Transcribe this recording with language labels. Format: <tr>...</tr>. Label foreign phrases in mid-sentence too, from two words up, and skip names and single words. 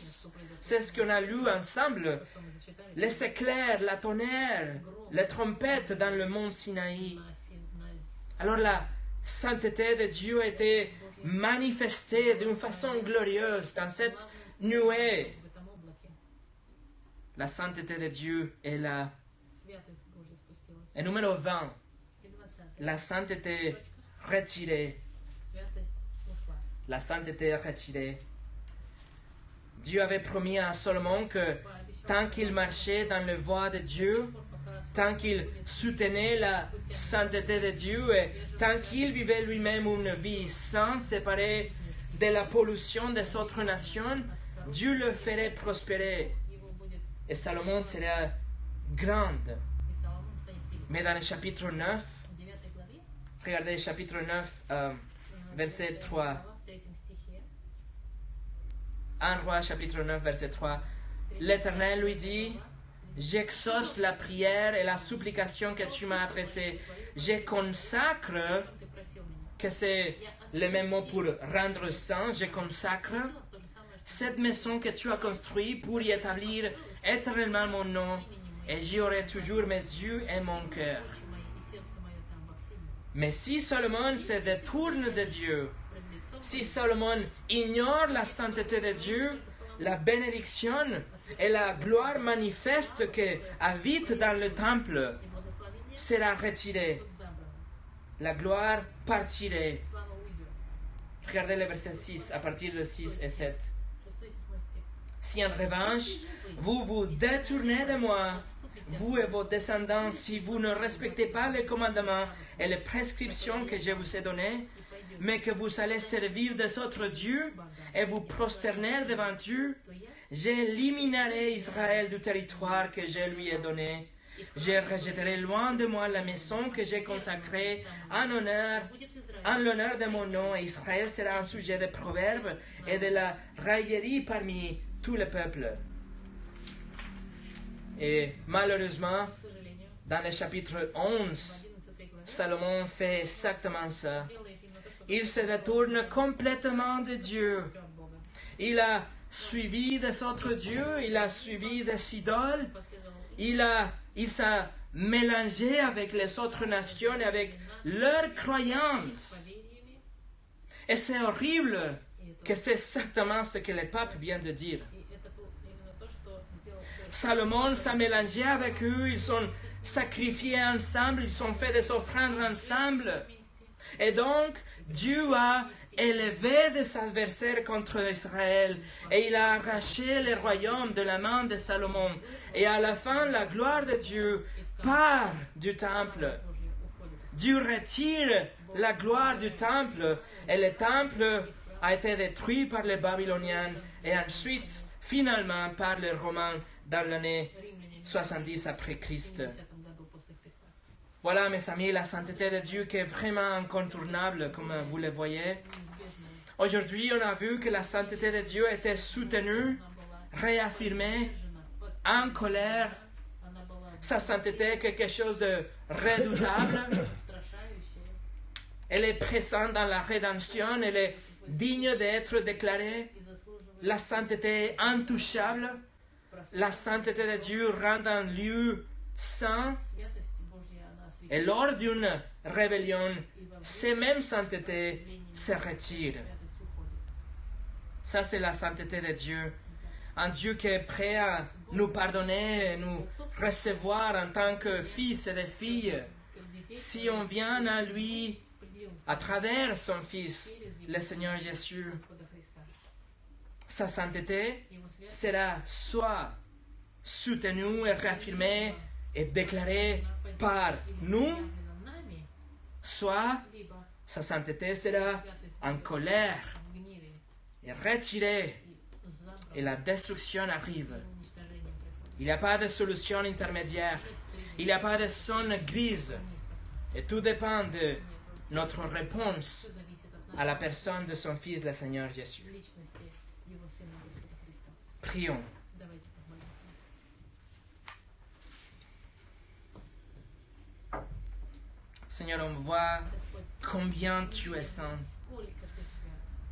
<fr>C'est ce qu'on a lu ensemble. Les éclairs, la tonnerre, les trompettes dans le mont Sinaï. nas Alors la sainteté de Dieu a été manifestée d'une façon glorieuse dans cette nuée.</fr> <ru>в этом облаке.</ru> <fr>La sainteté de Dieu est là.</fr> <ru>Святость Божья спустилась.</ru> <fr>Et numéro 20,</fr> <ru>И 20.</ru> <fr>la sainteté retirée.</fr> <ru>Святость ушла.</ru> <fr>La sainteté retirée. Dieu avait promis à Salomon que tant qu'il marchait dans la voie de Dieu, tant qu'il soutenait la sainteté de Dieu et tant qu'il vivait lui-même une vie sainte, séparée de la pollution des autres nations, Dieu le ferait prospérer</fr> <ru>Его будет,</ru> <fr>et Salomon serait grande.</fr> <ru>и Соломон станет великим.</ru> <fr>Mais dans le chapitre 9,</fr> <ru>В 9 главе,</ru> <fr>regardez le chapitre 9, verset 3.</fr> <ru>глава, в 3 стихе,</ru> <fr>1 Roi chapitre 9, verset 3. L'Éternel lui dit, j'exauce la prière et la supplication que tu m'as adressée. Je consacre,</fr> <ru>ты просил меня.</ru> <fr>que c'est le même mot pour rendre saint, je consacre</fr> <ru>То же самое, что</ru> <fr>cette maison que tu as construite pour y établir éternellement mon nom, et j'y aurai toujours mes yeux et mon cœur.</fr> <ru>очи мои и сердце мое там во все дни.</ru> <fr>Mais si Salomon se détourne de Dieu,</fr> <ru>Пред лицом</ru> <fr>si Salomon ignore la sainteté de Dieu, la bénédiction et la gloire manifeste qui habite dans le temple</fr> <ru>и благословение</ru> <fr>sera retirée.</fr> <ru>будут забраны.</ru> <fr>La gloire partirait.</fr> <ru>Слава уйдет.</ru> <fr>Regardez le verset 6, à partir de 6 et 7.</fr> <ru>6 и 7 стих.</ru> <fr>Si en revanche, vous vous détournez de moi, vous et vos descendants, si vous ne respectez pas les commandements et les prescriptions que je vous ai données, mais que vous allez servir des autres dieux et vous prosterner devant Dieu,</fr> <ru>То я</ru> <fr>j'éliminerai Israël du territoire que je lui ai donné. Je rejetterai loin de moi la maison que j'ai consacrée en</fr> <ru>будет Израиль.</ru> <fr>l'honneur de mon nom, et Israël sera un sujet de proverbes et de la raillerie parmi tous les peuples. Et malheureusement,</fr> <ru>К сожалению,</ru> <fr>dans le chapitre</fr> <ru>в</ru> <fr>11,</fr> <ru>11 главе</ru> <fr>Salomon fait exactement ça.</fr> <ru>делает именно то, что</ru> <fr>Il se détourne complètement de Dieu.</fr> <ru>от Бога.</ru> <fr>Il a suivi des autres dieux, il a suivi des idoles,</fr> <ru>Последовал</ru> <fr>il s'est mélangé avec les autres nations et avec leurs croyances.</fr> <ru>поверьями,</ru> <fr>Et c'est horrible que c'est exactement ce que le pape vient de dire.</fr> <ru>и это именно то, что сделал</ru> <fr>Salomon s'est mélangé avec eux, ils sont sacrifiés ensemble, ils ont fait des offrandes ensemble.</fr> <ru>вместе.</ru> <fr>Et donc, Dieu a élevé des adversaires contre Israël et il a arraché le royaume de la main de Salomon. Et à la fin, la gloire de Dieu part du temple.</fr> <ru>Божье уходит.</ru> <fr>Dieu retire la gloire du temple et le temple a été détruit par les Babyloniens et ensuite, finalement, par les Romains dans l'année</fr> <ru>Римляне</ru> <fr>70 après</fr> <ru>в</ru> <fr>Christ.</fr> <ru>70 году после Христа.</ru> <fr>Voilà, mes amis, la sainteté de Dieu qui est vraiment incontournable, comme vous le voyez.</fr> <ru>Неизбежно.</ru> <fr>Aujourd'hui, on a vu que la sainteté de Dieu était soutenue,</fr> <ru>Она была</ru> <fr>réaffirmée,</fr> <ru>поддержана,</ru> <fr>en colère.</fr> <ru>она была</ru> <fr>Sa sainteté est quelque chose de redoutable.</fr> <ru>устрашающая,</ru> <fr>Elle est présente dans la rédemption, elle est digne d'être déclarée.</fr> <ru>и заслуживает</ru> <fr>La sainteté est intouchable. La sainteté de Dieu rend un lieu saint.</fr> <ru>святости Божьей, она</ru> <fr>Et</fr> <ru>освящена.</ru> <fr>lors d'une rébellion, ces mêmes saintetés se retirent.</fr> <ru>Святость уходит.</ru> <fr>Ça, c'est la sainteté de Dieu. Un Dieu qui est prêt à nous pardonner et nous recevoir en tant que fils et des filles.</fr> <ru>Как детей</ru> <fr>Si on vient à lui</fr> <ru>придем</ru> <fr>à travers son Fils, le Seigneur Jésus,</fr> <ru>Господа Христа.</ru> <fr>sa sainteté</fr> <ru>Его святость</ru> <fr>sera soit soutenue et réaffirmée et déclarée par nous,</fr> <ru>нами,</ru> <fr>soit</fr> <ru>либо</ru> <fr>sa sainteté sera en colère</fr> <ru>в гневе</ru> <fr>et retirée</fr> <ru>и забрана,</ru> <fr>et la destruction arrive.</fr> <ru>уничтожением приходит.</ru> <fr>Il n'y a pas de solution intermédiaire. Il n'y a pas de zone grise. Et tout dépend de notre réponse</fr> <ru>Все зависит от</ru> <fr>à la personne de son Fils, le Seigneur Jésus.</fr> <ru>личности Его Сына Господа Христа.</ru> <fr>Prions.</fr> <ru>Давайте помолимся.</ru> <fr>Seigneur, on voit</fr> <ru>Господь,</ru> <fr>combien tu es saint,</fr> <ru>сколько Ты свят,</ru>